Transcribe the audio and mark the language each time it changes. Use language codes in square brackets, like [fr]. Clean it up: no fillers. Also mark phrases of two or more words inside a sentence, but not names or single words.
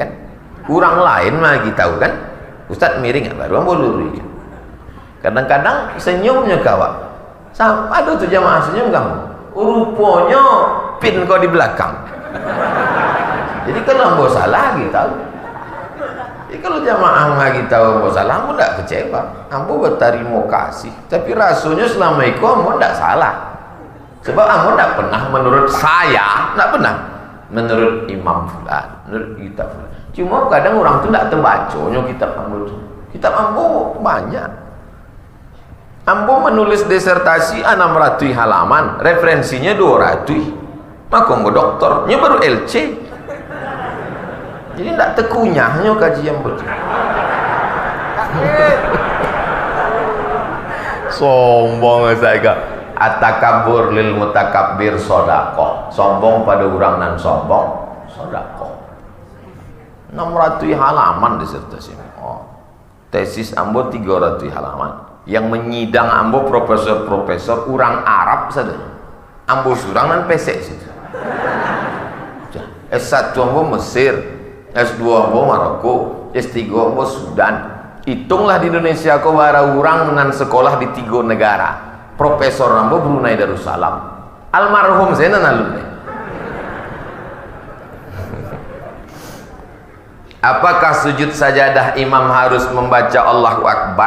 [id] Kurang lain lagi tahu kan. Ustaz miring baru ambo lurus. Kadang-kadang senyumnya kawan. Ada tuh jamaah senyum kamu. Rupanya pin kau di belakang. Jadi kalau ambo salah lagi tahu. Jadi kalau jamaah lagi tahu ambo salah, ambo tak kecewa. Ambo berterima kasih. Tapi rasanya selama itu ambo tak salah. Sebab ambo tak pernah menurut saya, tak pernah. Menurut Imam Fulan, menurut kitab Fulan. Cuma kadang orang tu tak terbacanya kitab Ambo. Kitab Ambo banyak. Ambo menulis disertasi 600 halaman, referensinya 200. Maka Ambo doktornya baru LC. Jadi tak terkunyahnya kaji Ambo. Sombong saya. [ar] التكبر للمتكبر صدقة. [id] Sombong pada orang nan sombong sodaqoh. 600 halaman disertasi. Tesis ambo 300 halaman. Yang menyidang ambo profesor-profesor orang Arab saja. Ambo surang nan pesek situ. S1 ambo Mesir, S2 ambo Maroko, S3 ambo Sudan. Hitunglah di Indonesia kau bara orang nan sekolah di 3 negara. Profesor Rambo Brunei Darussalam, almarhum saya alumni. Apakah sujud sajadah imam harus membaca [ar] الله أكبر?